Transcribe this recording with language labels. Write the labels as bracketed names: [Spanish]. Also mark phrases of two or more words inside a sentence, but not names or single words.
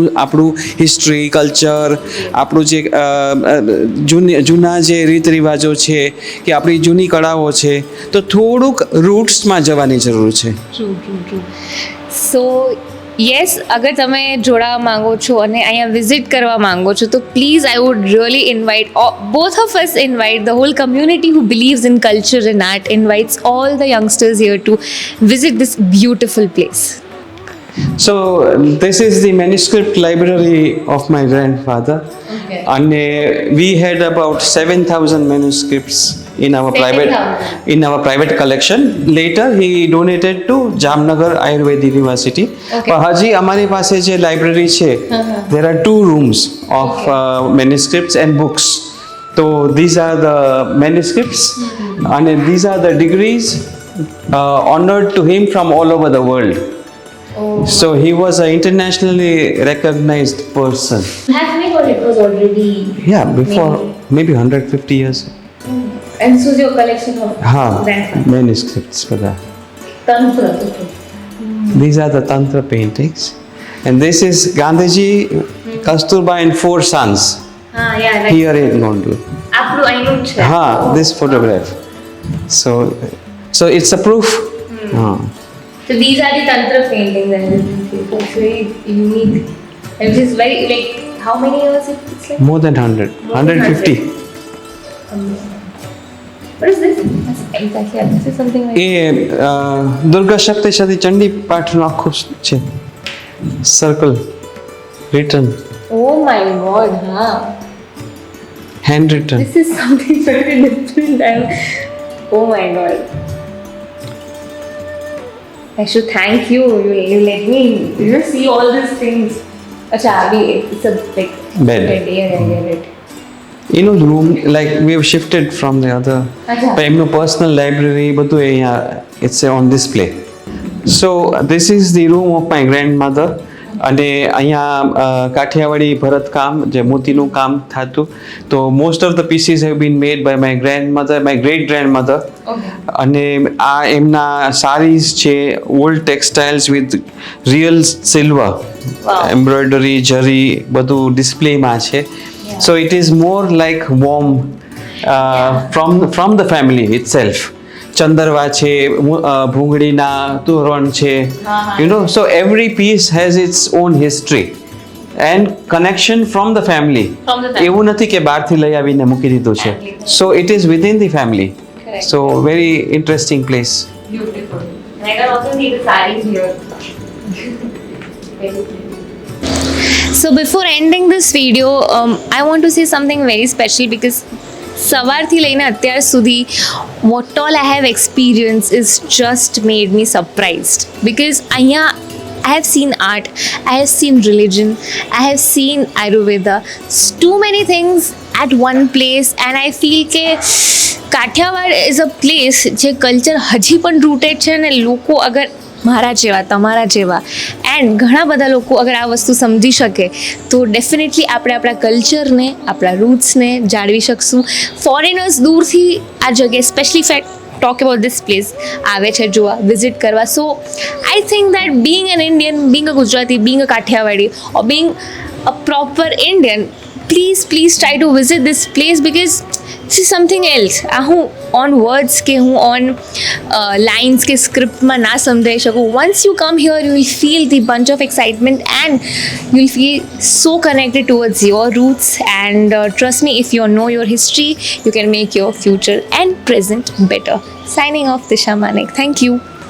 [Gujarati] આપણું હિસ્ટ્રી, કલ્ચર, આપણું જે જૂના જે રીત રિવાજો છે કે આપણી જૂની કળાઓ છે, તો થોડુંક રૂટ્સમાં જવાની જરૂર છે. [English] So yes, [Gujarati] અગર તમે જોડાવા માંગો છો અને અહીંયા વિઝિટ કરવા માંગો છો તો [English] please I would really invite both of us, invite the whole community who believes in culture and art, invites all the youngsters here to visit this beautiful place. So this is the manuscript library of my grandfather. Okay. And we had about 7,000 manuscripts in our 7,000? private collection. Later he donated to Jamnagar Ayurveda University. Okay. [Gujarati] But હજી અમારી પાસે જે library છે, [English] there are 2 rooms of manuscripts and books. So these are the manuscripts and these are the degrees honored to him from all over the world. Oh. So he was an internationally recognized person. Have we got it was already? Yeah, before maybe 150 years. And this was your collection of grandfather? Manuscripts for that. Tantra. Okay. These are the Tantra paintings. And this is Gandhiji, Kasturba and 4 sons. Yeah, right. Here in Gondal. [Gujarati] આપણું અહીંનું જ છે. [English] This photograph. So it's a proof. So these are the Tantra paintings and it's very unique. And it is very like, how many years it's like? More than 100. 150. What is this? Exactly. This is something like. [Gujarati] એ દુર્ગા સપ્તશતી ચંડી પાઠનું આખું છે [English] circle written. Oh my God! Huh. Hand written. This is something very different. Oh my God! I should thank you. You let me see all these things. Acha, it's a big Bed. Yeah, I get it. You know, the room, like we have shifted from the other. Acha. But no personal library, but it's on display. So this is the room of my grandmother. [Gujarati] અને અહીંયા કાઠિયાવાડી ભરતકામ, જે મોતીનું કામ થતું. [English] તો most of the pieces have been made by my grandmother, my great grandmother. [Gujarati] અને આ એમના સારીઝ છે, [English] old textiles with real silver, [Gujarati] એમ્બ્રોઇડરી, જરી બધું ડિસ્પ્લેમાં છે. [English] So it is more like warm from the family itself. [Gujarati] ચંદરવા છે, ભૂંગળીના તોરણ છે, [English] you know. So every piece has its own history. And connection from the family. From the family. [Gujarati] એવું નથી કે બહારથી લઈ આવીને મૂકી દીધું છે. [English] Family. So it is within the family. Correct. So very interesting place. Beautiful. And I can also see the sarees here. So before ending this video, I want to say something very special because [Gujarati] સવારથી લઈને અત્યાર સુધી [English] what all I have experienced is just made me surprised because [Gujarati] અહીંયા [English] I have seen art, I have seen religion, I have seen Ayurveda, too many things at one place and I feel [Gujarati] કે કાઠિયાવાડ [English] is a place [Gujarati] જે કલ્ચર હજી પણ રૂટેડ છે અને લોકો અગર મારા જેવા તમારા જેવા એન્ડ ઘણા બધા લોકો અગર આ વસ્તુ સમજી શકે તો ડેફિનેટલી આપણે આપણા કલ્ચરને આપણા રૂટ્સને જાળવી શકશું. ફોરેનર્સ દૂરથી આ જગ્યાએ [English] specially fact talk about this place [Gujarati] આવે છે જોવા વિઝિટ કરવા. [English] So I think that being an Indian, being a Gujarati, being a Kathiawadi or being a proper Indian, please try to visit this place because this is something else. [Gujarati] આ હું [English] own words [Gujarati] કે હું [English] own lines [Gujarati] કે સ્ક્રિપ્ટમાં ના સમજાઈ શકું. [English] once you come here you will feel the bunch of excitement and you will feel so connected towards your roots and trust me, if you know your history you can make your future and present better. Signing off, Disha Manek. Thank you.